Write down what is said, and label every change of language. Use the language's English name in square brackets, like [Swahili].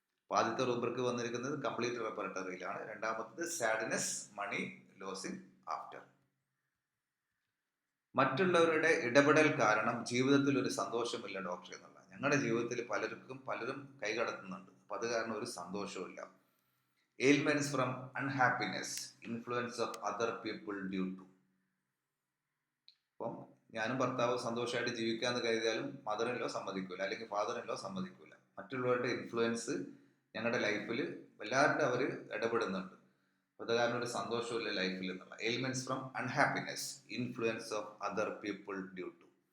[Malayalam] ആദ്യത്തെ റൂബ്രിക് വന്നിരിക്കുന്നത് കംപ്ലീറ്റ് റെപ്പർട്ടറിയിലാണ്. രണ്ടാമത്തത് സാഡ്നെസ്, മണി ലോസിങ് ആഫ്റ്റർ. മറ്റുള്ളവരുടെ ഇടപെടൽ കാരണം ജീവിതത്തിൽ ഒരു സന്തോഷമില്ല ഡോക്ടർ എന്നുള്ള. ഞങ്ങളുടെ ജീവിതത്തിൽ പലരും കൈകടത്തുന്നുണ്ട്. അപ്പം അത് കാരണം ഒരു സന്തോഷവും ഇല്ല. [English] Ailments from unhappiness, influence of other people due to. [Malayalam] അപ്പം ഞാനും ഭർത്താവ് സന്തോഷമായിട്ട് ജീവിക്കാന്ന് കരുതിയാലും മദറിൻലോ സമ്മതിക്കൂല, അല്ലെങ്കിൽ ഫാദറിൻലോ സമ്മതിക്കൂല. മറ്റുള്ളവരുടെ ഇൻഫ്ലുവൻസ് ഞങ്ങളുടെ ലൈഫിൽ വല്ലാണ്ട് അവർ ഇടപെടുന്നുണ്ട്. അപ്പോൾ അത് കാരണം ഒരു സന്തോഷമില്ല ലൈഫിൽ എന്നുള്ള. [English] Ailments from unhappiness, influence of other people due to.